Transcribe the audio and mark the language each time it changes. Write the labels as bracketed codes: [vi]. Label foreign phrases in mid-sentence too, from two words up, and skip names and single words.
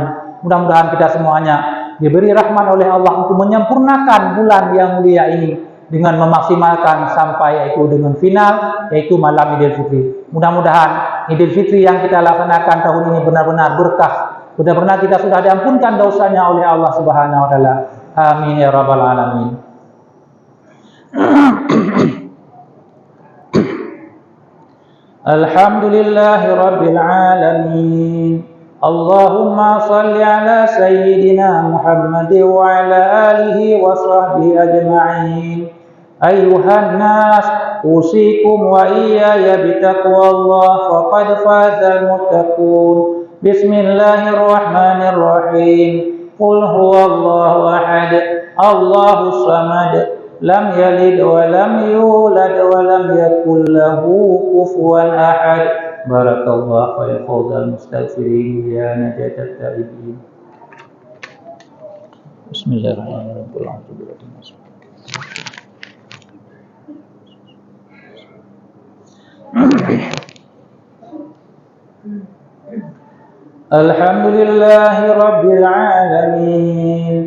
[id] Mudah-mudahan kita semuanya diberi rahmat oleh Allah untuk menyempurnakan bulan yang mulia ini dengan memaksimalkan sampai yaitu dengan final, yaitu malam Idul Fitri. Mudah-mudahan Idul Fitri yang kita laksanakan tahun ini benar-benar berkah. Benar-benar kita sudah diampunkan dosanya oleh [ar] الله سبحانه وتعالى. آمين يا رب العالمين. الحمد لله رب العالمين. اللهم صل على سيدنا محمد وعلى آله وصحبه أجمعين. أيها الناس أوصيكم وإياي بتقوى الله فقد فاز المتقون. بسم الله الرحمن الرحيم قل هو الله أحد الله الصمد لم يلد ولم يولد ولم يكن له كفوا أحد. بارك الله يا فوز المستغفرين يا نجاة التائبين. بسم الله الرحمن الرحيم. الحمد لله رب العالمين.